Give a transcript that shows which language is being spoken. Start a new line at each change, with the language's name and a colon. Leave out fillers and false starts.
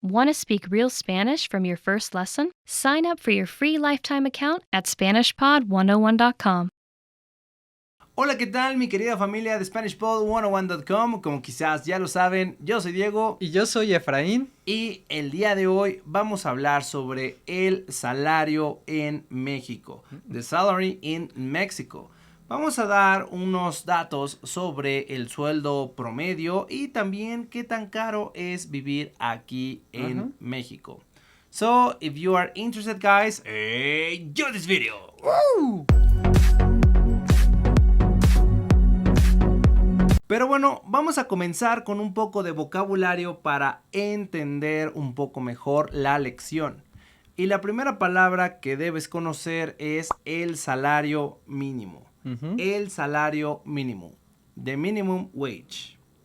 English: Want to speak real Spanish from your first lesson? Sign up for your free lifetime account at SpanishPod101.com.
Spanish: Hola, ¿qué tal mi querida familia de SpanishPod101.com? Como quizás ya lo saben, yo soy Diego. Y yo soy Efraín. Y el día de hoy vamos a hablar sobre el salario en México.
English: The salary in Mexico.
Spanish: Vamos a dar unos datos sobre el sueldo promedio y también qué tan caro es vivir aquí en México.
English: So, if you are interested, guys, enjoy this video. ¡Woo!
Spanish: Pero bueno, vamos a comenzar con un poco de vocabulario para entender un poco mejor la lección. Y la primera palabra que debes conocer es el salario mínimo. El salario mínimo.
English: The minimum wage.